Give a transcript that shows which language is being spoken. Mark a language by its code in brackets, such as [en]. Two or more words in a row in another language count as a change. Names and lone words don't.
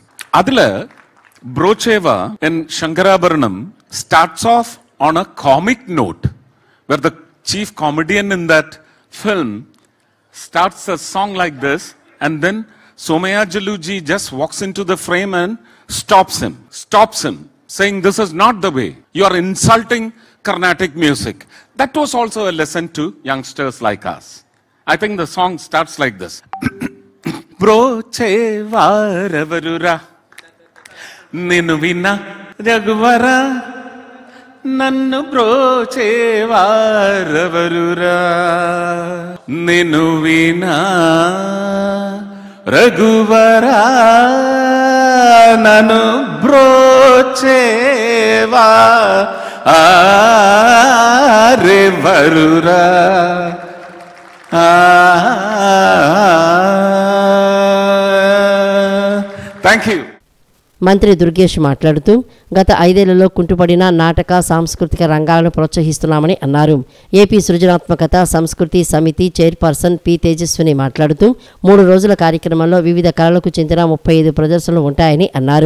[en] Adila Brocheva in Shankarabharanam starts off on a comic note, where the chief comedian in that film starts a song like this, and then Somayajaluji just walks into the frame and stops him, saying, "This is not the way. You are insulting Carnatic music." That was also a lesson to youngsters like us. I think the song starts like this. [te] బ్రోచేవారెవురురా నిను విన రఘువర నన్ను బ్రోచేవారెవురురా నిను విన రఘువర నన్ను బ్రోచేవారెవురురా Ninu vina Raghuvara Nannu brochevarevurura. [en] Thank you. [te] మంత్రి దుర్గేష్ మాట్లాడుతూ గత 5 ఏళ్లలో కుంటుపడిన నాటక సాంస్కృతిక రంగాలను ప్రోత్సహిస్తున్నామని అన్నారు. ఏపీ సృజనాత్మకత సంస్కృతి సమితి చైర్పర్సన్ పి తేజస్విని మాట్లాడుతూ 3 రోజుల కార్యక్రమంలో వివిధ కళలకు చెందిన 35 ప్రదర్శనలు ఉంటాయని అన్నారు.